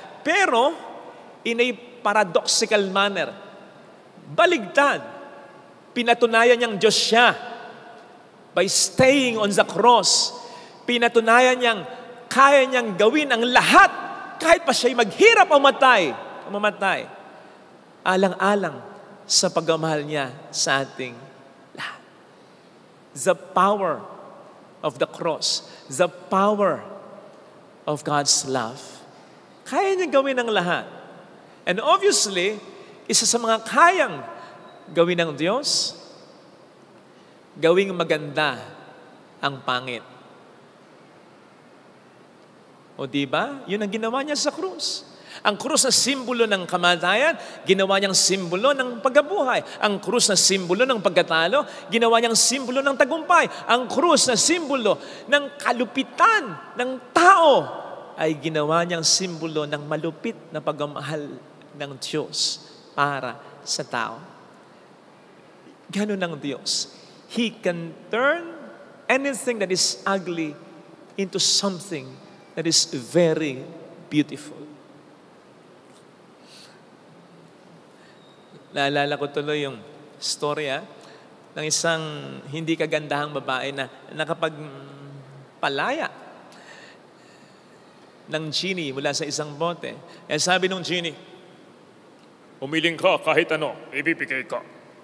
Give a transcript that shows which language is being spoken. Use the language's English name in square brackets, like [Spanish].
[Filipino] Pero, [English] in a paradoxical manner, [Filipino] baligtad, pinatunayan niyang Diyos siya [English] by staying on the cross. [Filipino] Pinatunayan niyang kaya niyang gawin ang lahat kahit pa siya'y maghirap o mamatay. Alang-alang sa pagmamahal niya sa ating lahat. [English] The power of the cross, the power of God's love. [Filipino] Kaya niya gawin ang lahat. [English] And obviously, [Filipino] isa sa mga kayang gawin ng Diyos, gawing maganda ang pangit. O diba? Yun ang ginawa niya sa krus. Ang krus na simbolo ng kamatayan, ginawa niyang simbolo ng pagkabuhay. Ang krus na simbolo ng pagkatalo, ginawa niyang simbolo ng tagumpay. Ang krus na simbolo ng kalupitan ng tao, ay ginawa niyang simbolo ng malupit na pagmamahal ng Diyos para sa tao. Ganun ang Diyos. [English] He can turn anything that is ugly into something that is very beautiful. [Filipino] Naalala ko tuloy yung storya ng isang hindi kagandahang babae na nakapagpalaya ng genie mula sa isang bote. Kaya sabi ng genie, "Umiling ka kahit ano, ibibigay ko."